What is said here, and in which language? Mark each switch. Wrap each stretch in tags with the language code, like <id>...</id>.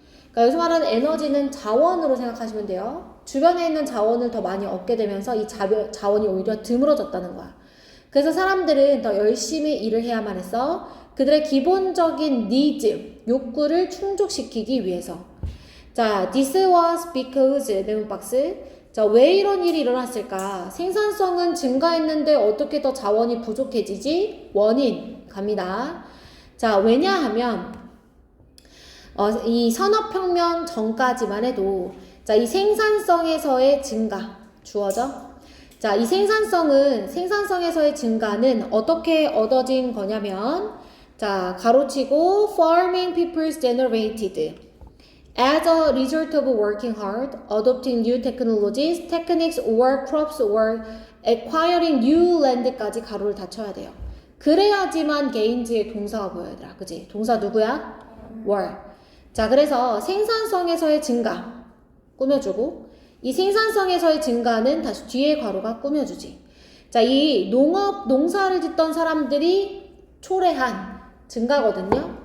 <ko>그러니까 여기서 말하는 에너지는 자원으로 생각하시면 돼요. 주변에 있는 자원을 더 많이 얻게 되면서 이 자원이 오히려 드물어졌다는 거야. 그래서 사람들은 더 열심히 일을 해야만 했어. 그들의 기본적인 needs, 욕구를 충족시키기 위해서. 자, this was because, 네모박스. 자, 왜 이런 일이 일어났을까? 생산성은 증가했는데 어떻게 더 자원이 부족해지지? 원인 갑니다. 자, 왜냐하면 이 산업혁명 전까지만 해도 자, 이 생산성에서의 증가 주어져. 자, 이 생산성에서의 증가는 어떻게 얻어진 거냐면 자, 가로치고</ko> <en>farming peoples generated as a result of working hard, adopting new technologies, techniques or crops or acquiring new land</en> <ko>까지 가로를 닫혀야 돼요. 그래야지만 gains의 동사가 보여야 되라. 그치? 동사 누구야? were. 자, 그래서 생산성에서의 증가 꾸며주고 이 생산성에서의 증가는 다시 뒤에 괄호가 꾸며주지. 자, 이 농사를 짓던 사람들이 초래한 증가거든요.</ko>